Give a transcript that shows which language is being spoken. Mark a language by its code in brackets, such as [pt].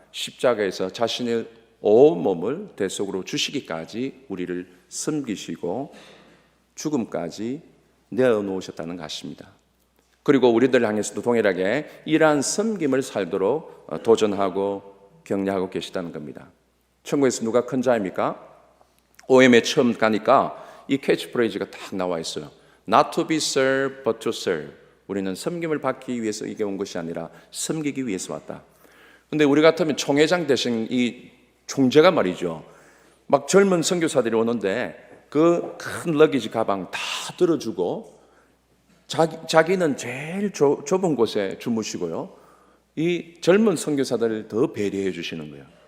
[ko] 십자가에서 자신의 온몸을 대속으로 주시기까지 우리를 섬기시고 죽음까지 내어놓으셨다는 것입니다. 그리고 우리들 향해서도 동일하게 이러한 섬김을 살도록 도전하고 격려하고 계시다는 겁니다. 천국에서 누가 큰 자입니까? OM에 처음 가니까 이 캐치프레이즈가 딱 나와 있어요. [en] Not to be served, but to serve. [ko] 우리는 섬김을 받기 위해서 이게 온 것이 아니라 섬기기 위해서 왔다. 근데 우리 같으면 총회장 대신 이 총재가 말이죠, 막 젊은 선교사들이 오는데 그 큰 러기지 가방 다 들어주고 자기는 제일 좁은 곳에 주무시고요, 이 젊은 선교사들을 더 배려해 주시는 거예요.